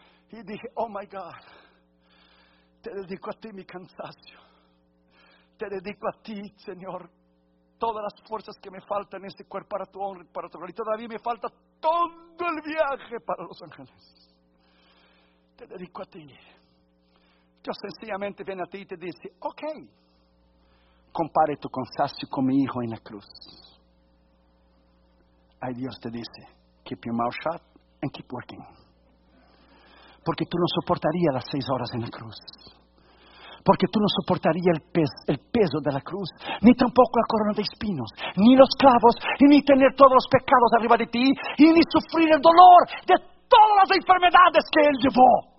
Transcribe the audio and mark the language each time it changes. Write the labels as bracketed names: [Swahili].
[Spanish] Y dije: [English] oh my God, [Spanish] te dedico a ti mi cansancio, te dedico a ti, Señor, todas las fuerzas que me faltan en este cuerpo para tu honra y para tu gloria. Y todavía me falta todo el viaje para Los Ángeles. Te dedico a ti. Dios sencillamente viene a ti y te dice: ok, compare tu cansancio con mi hijo en la cruz. Ahí Dios te dice: [English] keep your mouth shut and keep working. [Spanish] Porque tú no soportarías las 6 horas en la cruz. Porque tú no soportarías el peso de la cruz. Ni tampoco la corona de espinos. Ni los clavos. Y ni tener todos los pecados arriba de ti. Y ni sufrir el dolor de todas las enfermedades que Él llevó.